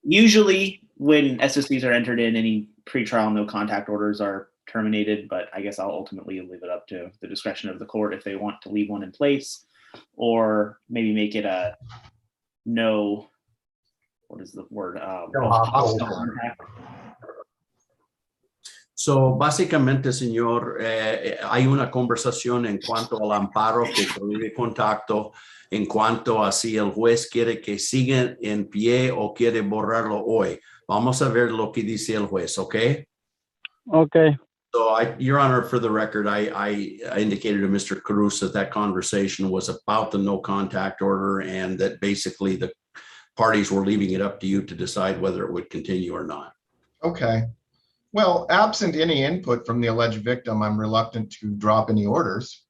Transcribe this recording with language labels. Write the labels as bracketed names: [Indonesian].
[English] Usually when SOCs are entered in, any pretrial no contact orders are terminated, but I guess I'll ultimately leave it up to the discretion of the court if they want to leave one in place, or maybe make it a no, what is the word? No hostile contact. [Spanish] So, básicamente, señor, hay una conversación en cuanto al amparo que prohíbe contacto, en cuanto a si el juez quiere que siga en pie o quiere borrarlo hoy. Vamos a ver lo que dice el juez, ¿ok? Ok, [English] So, Your Honor, for the record, I indicated to Mr. Cruz that conversation was about the no contact order and that basically the parties were leaving it up to you to decide whether it would continue or not. Okay. Well, absent any input from the alleged victim, I'm reluctant to drop any orders.